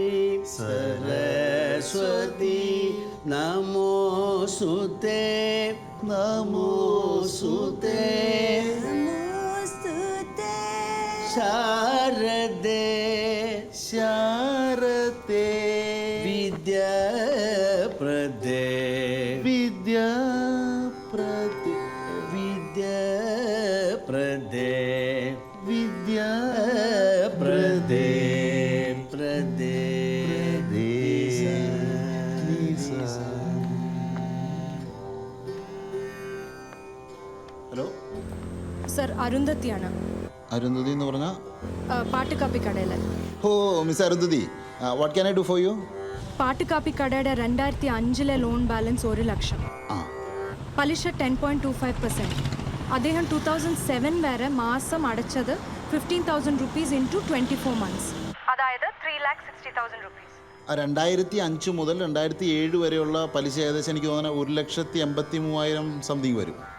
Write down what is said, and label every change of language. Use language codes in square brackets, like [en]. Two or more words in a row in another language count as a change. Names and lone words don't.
[sa] सरस्वती नमोस्तुते नमोस्तुते नमोस्तुते शारदे शारदे विद्याप्रदे विद्याप्रदे विद्याप्रदे विद्याप्रदे प्रदे [ml] ഹലോ സർ, അരുന്ധതിയാണ്. അരുന്ധതി എന്ന് പറഞ്ഞാൽ? പാട്ടുകാപ്പി കടയിൽ. ഓ, മിസ് അരുന്ധതി, [en] What can I do for you? [ml] പാട്ടുകാപ്പി കടയുടെ 2005 ലോൺ ബാലൻസ് 1 ലക്ഷം. പലിശ 10.25%. അദ്ദേഹം 2007 വരെ മാസം അടച്ചത് 15,000 [en] rupees into [ml] 24 months. അതായത് 3,60,000 rupees. 2005 മുതൽ 2007 വരെയുള്ള പലിശ ഏകദേശം എനിക്ക് തോന്നുന്നത് 1,83,000 സംതിങ് വരും.